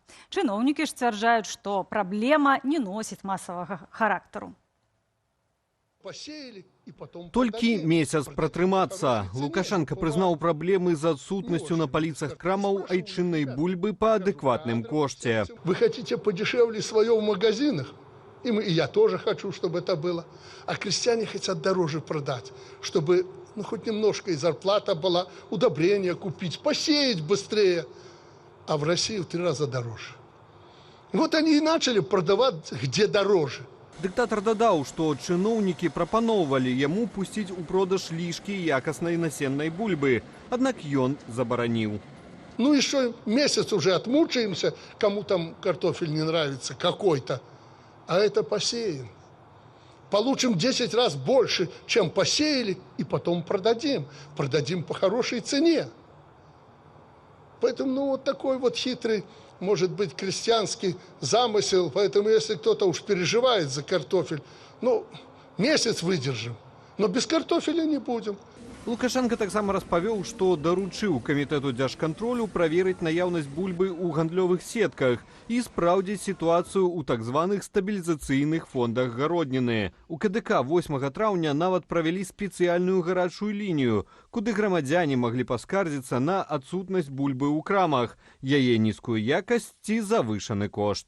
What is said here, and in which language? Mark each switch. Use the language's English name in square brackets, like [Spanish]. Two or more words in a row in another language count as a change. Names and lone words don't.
[Belarusian] Чыноўнікі ж сцвярджаюць, што праблема не носіць масавага характару. Толькі месяц пратрымацца. Лукашенко прызнаў праблемы з адсутнасцю на паліцах крамаў айчыннай бульбы па адэкватным кошце. [Russian] Вы хотите подешевле свое в магазинах? И я тоже хочу, чтобы это было. А крестьяне хотят дороже продать, чтобы хоть немножко и зарплата была, удобрения купить, посеять быстрее. А в России в 3 раза дороже. Вот они и начали продавать где дороже. [Belarusian] Дыктатар дадаў, што чыноўнікі прапаноўвалі яму пусціць у продаж лішкі якаснай насеннай бульбы, аднак ён забараніў. [Russian] Ну и что, месяц уже отмучаемся, кому там картофель не нравится какой-то, а это посеем. Получим 10 раз больше, чем посеяли, и потом продадим. Продадим по хорошей цене. Поэтому вот такой вот хитрый, может быть, крестьянский замысел. Поэтому если кто-то уж переживает за картофель, месяц выдержим, но без картофеля не будем. [Belarusian] Лукашенко таксама распавёў, што даручыў камітэту дзяржкантролю праверыць наяўнасць бульбы ў гандлёвых сетках і спраўдзіць сітуацыю ў так званых стабілізацыйных фондах гародніны. У КДК 8 траўня нават правялі спецыяльную гарачую лінію, куды грамадзяне маглі паскардзіцца на адсутнасць бульбы ў крамах, яе нізкую якасць ці завышаны кошт.